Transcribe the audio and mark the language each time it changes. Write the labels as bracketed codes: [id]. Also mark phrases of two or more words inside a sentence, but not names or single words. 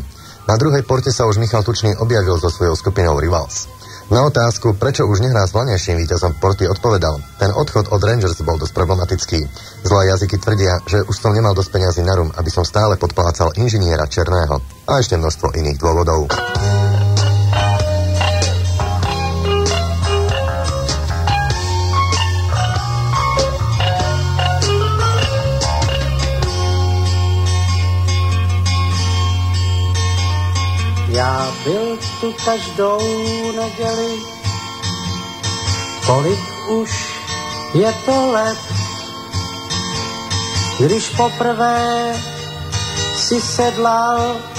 [sk] Na druhej porte sa už Michal Tučný objavil so svojou skupinou Rivals. Na otázku, prečo už nehrá s vlanejším víťazom porty, odpovedal: ten odchod od Rangers bol dosť problematický. Zlé jazyky tvrdia, že už som nemal dosť peňazí na rum, aby som stále podplácal inžiniera Černého. A ešte množstvo iných dôvodov. [cs] Já byl tu každou neděli, kolik už je to let, když poprvé si sedlal,